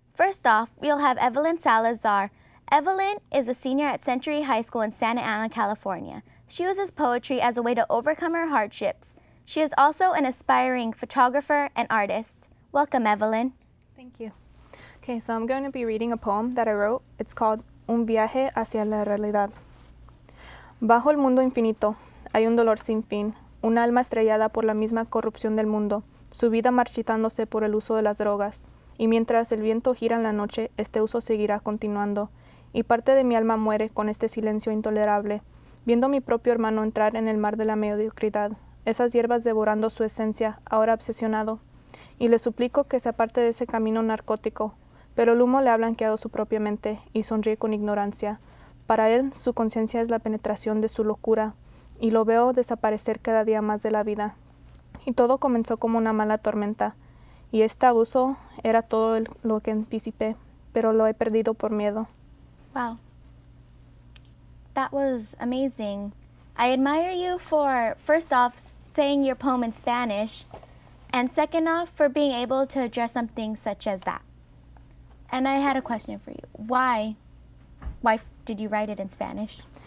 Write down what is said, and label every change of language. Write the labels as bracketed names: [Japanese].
[English] First off, we'll have Evelyn Salazar. Evelyn is a senior at Century High School in Santa Ana, California. She uses poetry as a way to overcome her hardships. She is also an aspiring photographer and artist. Welcome, Evelyn. Thank you. Okay, so I'm going to be reading a poem that I wrote. It's called [Spanish] Un viaje hacia la realidad. Bajo el mundo infinito hay un dolor sin fin, un alma estrellada por la misma corrupción del mundo, su vida marchitándose por el uso de las drogas, y mientras el viento gira en la noche, este uso seguirá continuando. Y parte de mi alma muere con este silencio intolerable, viendo a mi propio hermano entrar en el mar de la mediocridad, esas hierbas devorando su esencia, ahora obsesionado. Y le suplico que se aparte de ese camino narcótico, pero el humo le ha blanqueado su propia mente y sonríe con ignorancia. Para él, su conciencia es la penetración de su locura, y lo veo desaparecer cada día más de la vida. Y todo comenzó como una mala tormenta, y este abuso era todo lo que anticipé, pero lo he perdido por miedo. [English] Wow. That was amazing. I admire you for, first off, saying your poem in Spanish, and second off, for being able to address something such as that. And I had a question for you. Why did you write it in Spanish?